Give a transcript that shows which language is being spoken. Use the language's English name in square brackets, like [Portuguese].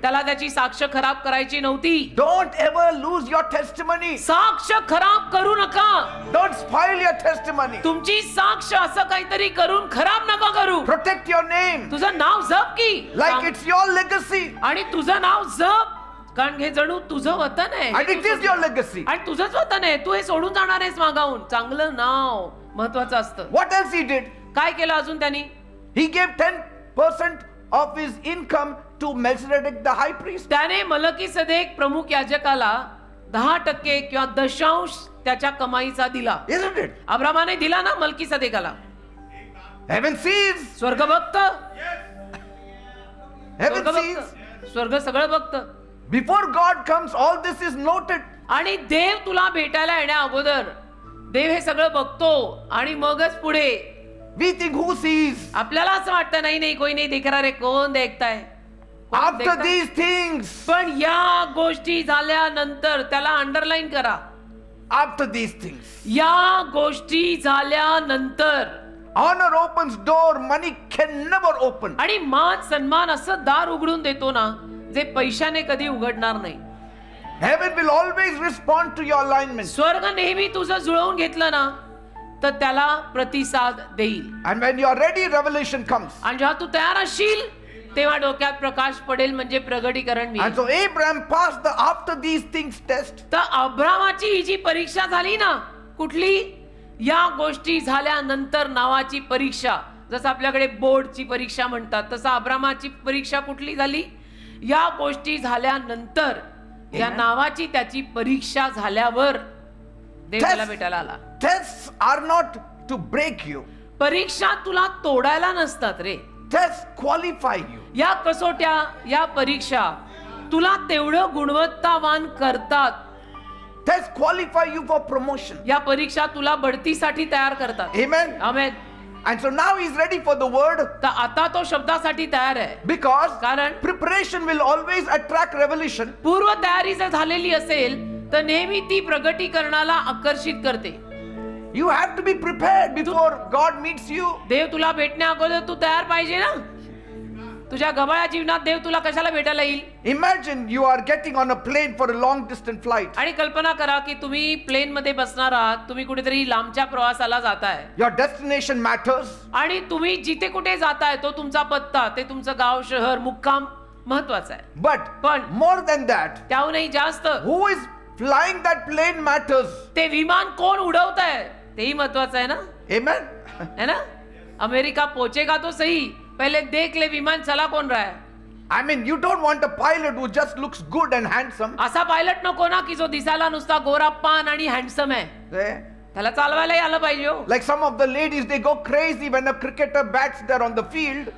[Marathi] त्याला त्याची साक्ष खराब करायची नव्हती. [English] Don't ever lose your testimony. [Marathi] साक्ष खराब करू नका. [English] Don't spoil your testimony. [Marathi] तुमची साक्ष असं काहीतरी करून खराब नका करू. [English] Protect your name [Marathi] तुझं नाव जप की, [English] like it's your legacy. [Marathi] आणि तुझं नाव जप, कारण हे जणू तुझं वतन आहे. [English] And it is your legacy. [Marathi] आणि तुझंच वतन आहे. तू हे सोडून जाणार आहेस मागाहून. चांगलं नाव महत्वाचं असतं. [English] What else he did? [Marathi] काय केलं अजून त्यांनी? [English] He gave 10% of his income to Melchizedek the high priest. [Marathi] त्याने मलकीसदेक प्रमुख याजकाला 10% किंवा दशांश त्याच्या कमाईचा दिला. [English] Isn't it? [Marathi] अब्रामाने दिला ना मलकीसदेकाला. [English] Heaven sees. [Marathi] स्वर्ग बघत, [English] Heaven sees. [Marathi] स्वर्ग सगळं बघत. [English] Before God comes, all this is noted. [Marathi] आणि देव तुला भेटायला येण्या अगोदर देव हे सगळं बघतो आणि मगच पुढे. [English] We think who sees? [Marathi] आपल्याला असं वाटतं नाही नाही कोई नाही [Hindi] देख रहा रे, [Marathi] कोण देखताय. कोण [English] After [Marathi] देखताय? [English] these things. [Marathi] पण या गोष्टी झाल्यानंतर त्याला अंडरलाईन करा. [English] After these things. [Marathi] या गोष्टी झाल्यानंतर [English] Honor opens door, money can never open. [Marathi] आणि मान सन्मान असं दार उघडून देतो ना, जे पैशाने कधी उघडणार नाही. [English] Heaven will always respond to your alignment. [Marathi] स्वर्ग नेहमी तुझं जुळवून घेतलं ना तर त्याला प्रतिसाद देईल. [English] And when you are ready, revelation comes. [Marathi] आणि जेव्हा तू तयार असशील तेव्हा डोक्यात प्रकाश पडेल, म्हणजे प्रगटीकरण [English] And [Marathi] मिळेल. [English] so Abraham passed the after these things test. [Marathi] तर अब्रामाची ही जी परीक्षा झाली ना, कुठली, या गोष्टी झाल्यानंतर नावाची परीक्षा, जसं आपल्याकडे बोर्डची परीक्षा म्हणतात, तसं अब्रामाची परीक्षा कुठली झाली? या गोष्टी झाल्यानंतर, या नावाची त्याची परीक्षा झाल्यावर देव त्याला भेटायला आला. [English] Tests are not to break you. [Marathi] परीक्षा तुला तोडायला नसतात रे. [English] Tests qualify you. [Marathi] या कसोट्या, या परीक्षा तुला तेवढं गुणवत्तावान करतात. [English] Tests qualify you for promotion. [Marathi] या परीक्षा तुला बढतीसाठी तयार करतात. [English] Amen. [Marathi] Amen. [English] And so now he's ready for the word [Marathi] तर आता तो शब्दासाठी तयार आहे. [English] because [Marathi] कारण [English] preparation will always attract revelation. [Marathi] पूर्व तयारी जर झालेली असेल तर नेहमी ती प्रगटीकरणाला आकर्षित करते. [English] You have to be prepared before God meets you. [Marathi] देव तुला भेटण्या अगोदर तू तयार पाहिजे ना. तुझ्या गबाळ्या जीवनात देव तुला कशाला भेटायला येईल? [English] Imagine you are getting on a plane for a long distance flight. [Marathi] आणि कल्पना करा की तुम्ही प्लेन मध्ये बसणार आहात, तुम्ही कुठेतरी लांबच्या प्रवासाला जाताय [English] Your destination matters. [Marathi] आणि तुम्ही जिथे कुठे जाताय तो तुमचा पत्ता, ते तुमचं गाव, शहर, मुक्काम महत्वाचा आहे. [English] But more than that, [Marathi] त्याहूनही जास्त [English] who is flying that plane matters. [Marathi] ते विमान कोण उडवत आहे तेही महत्वाचं आहे ना. [English] Amen. [Hindi] है ना. अमेरिका पहुंचेगा तो सही, पहले देख ले विमान चला कौन रहा है. [English] I mean, you don't want a pilot who just looks good and handsome. [Marathi] असा पायलट नको ना की जो दिसायला नुसता गोरा पान आणि हँडसम आहे. Eh? त्याला चालवायलाही आलं पाहिजे हो. [English] Like some of the ladies, they go crazy when a cricketer bats there on the field.